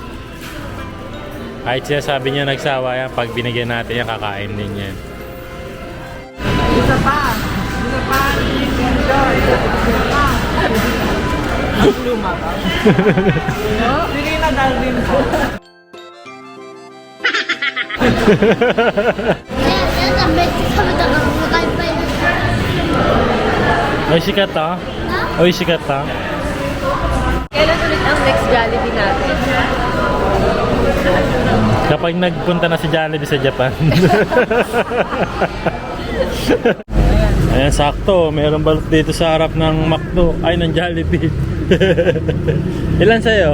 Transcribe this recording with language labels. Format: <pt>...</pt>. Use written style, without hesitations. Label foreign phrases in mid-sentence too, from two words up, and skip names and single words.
<tl>Kahit siya sabi niya nagsawa yan, pag binigyan natin yan, kakain din yan. Isa pa. Isa pa. Enjoy. Isa pa. Ang luma ka. Hindi na dahil din po.</tl> <ja>ゆうちゃんめっちゃ食べたからお腹いっぱいになっちゃう。美味しかった美味しかった</ja> <tl>Kailan ulit ang next Jollibee natin? Kapag nagpunta na si Jollibee sa Japan. Ayan, sakto. Meron balot dito sa harap ng McDo. Ay, ng Jollibee. Ilan sa'yo?</tl>